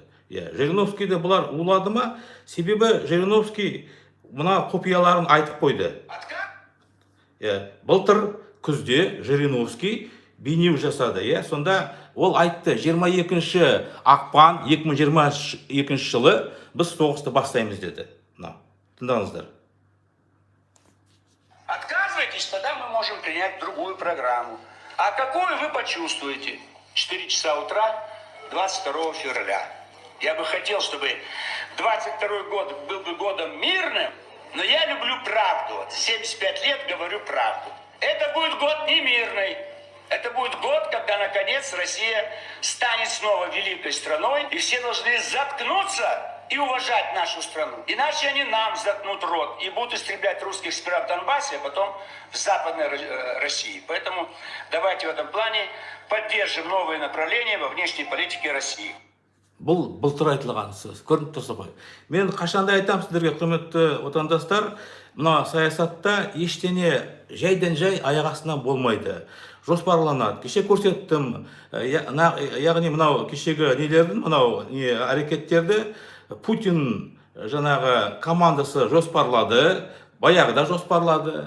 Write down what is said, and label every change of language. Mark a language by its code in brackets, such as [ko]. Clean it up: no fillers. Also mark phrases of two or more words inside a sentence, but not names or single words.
[kk] Жириновскийді бұлар улады ма? Себебі Жириновский мына құпияларын айтып қойды. Былтыр күзде Жириновский бейнеу жасады. Сонда ол айтты, 22 ақпан 2022 жылы біз соғысты бастаймыз деді. Тыңдаңыздар. [ru] Отказывайтесь, тогда мы можем принять другую программу. А какую вы почувствуете? 4 часа утра 22 февраля. Я бы хотел, чтобы 22 год был бы годом мирным, но я люблю правду. 75 лет говорю правду. Это будет год не мирный. Это будет год, когда, наконец, Россия станет снова великой страной, и все должны заткнуться и уважать нашу страну. Иначе они нам заткнут рот и будут истреблять русских сперва в Донбассе, а потом в Западной России. Поэтому давайте в этом плане поддержим новые направления во внешней политике России. [kk] Бұл былтыр айтылған сөз, көрініп тұрса ғой. Мен қашанда айтам сіздерге, құрметті отандастар, мына саясатта ештеңе жайдан жай аяқ астынан болмайды. Жоспарланады. Кеше көрсеттім, яғни мынау кешегі нелердің, мынау әрекеттерді Путин жаңағы командасы жоспарлады, баяғыда жоспарлады.